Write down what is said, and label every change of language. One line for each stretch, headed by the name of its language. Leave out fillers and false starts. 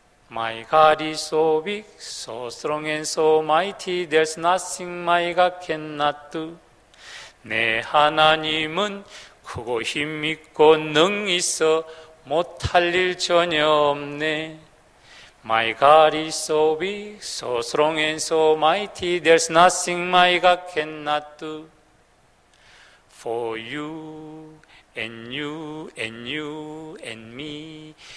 English: My God is so big, so strong and so mighty. There's nothing my God cannot do.
Korean: 내 하나님은 크고 힘있고 능히 있어 못할 일 전혀 없네.
English: My God is so big, so strong and so mighty. There's nothing my God cannot do. For you and you and you and me.